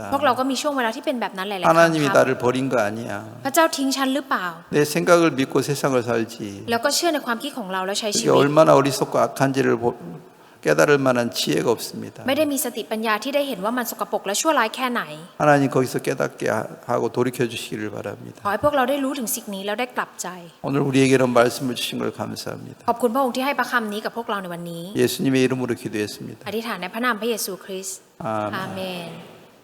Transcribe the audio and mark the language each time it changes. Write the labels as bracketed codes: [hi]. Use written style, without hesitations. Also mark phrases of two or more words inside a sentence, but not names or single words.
[th] พวกเราก็มีช่วงเวลาที่เป็นแบบนั้นหลายๆครั้ง [ko] 하나님이 [th] ครับ [ko] 나를 버린 거 아니야. [th] พระเจ้าทิ้งฉันหรือเปล่า [ko] 내 생각을 믿고 세상을 살지. [th] แล้วก็เชื่อในความคิดของเราแล้วใช้ชี [ko] 그게 [th] วิต [ko] 얼마나 어리석고 악한지를 깨달을 만한 지혜가 없습니다. [th] ไม่ได้มีสติปัญญาที่ได้เห็นว่ามันสกปรกและชั่วร้ายแค่ไหน [ko] 하나님 거기서 깨닫게 하고 돌이켜 주시기를 바랍니다. [th] ขอให้พวกเราได้รู้ถึงสิ่งนี้แล้วได้กลับใจ [ko] 오늘 우리에게는 말씀을 주신 걸 감사합니다. [th] ขอบคุณพระองค์ที่ให้พระคำนี้กับพวกเราในวันนี้ [ko] 예수님의 이름으로 기도했습니다. [th] อธิษฐานในพระนามพระเยซูคริสต์ [ko] 아멘. [th] อาเมน